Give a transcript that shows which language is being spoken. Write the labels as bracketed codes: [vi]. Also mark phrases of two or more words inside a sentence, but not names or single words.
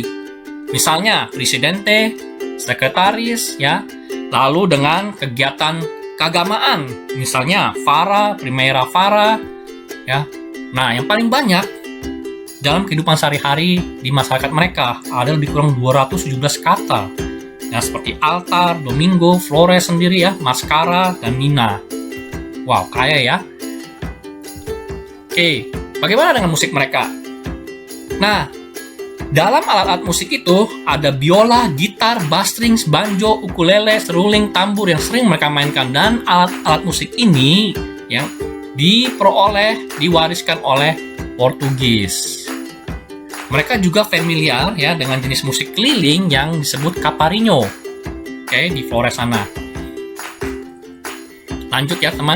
[id] Misalnya presidente, sekretaris ya. Lalu dengan kegiatan keagamaan, misalnya Fara, Primera Fara ya. Nah, yang paling banyak dalam kehidupan sehari-hari di masyarakat mereka ada lebih kurang 217 kata. Ya, seperti altar, domingo, flores sendiri ya, mascara, dan mina. Wow, kaya ya. Oke, bagaimana dengan musik mereka? Nah, dalam alat-alat musik itu ada biola, gitar, [en] bass strings, [id] banjo, ukulele, seruling, tambur yang sering mereka mainkan. Dan alat-alat musik ini yang diwariskan oleh Portugis. Mereka juga familiar ya dengan jenis musik keliling yang disebut caparinho. Oke, di Flores sana. Lanjut ya teman.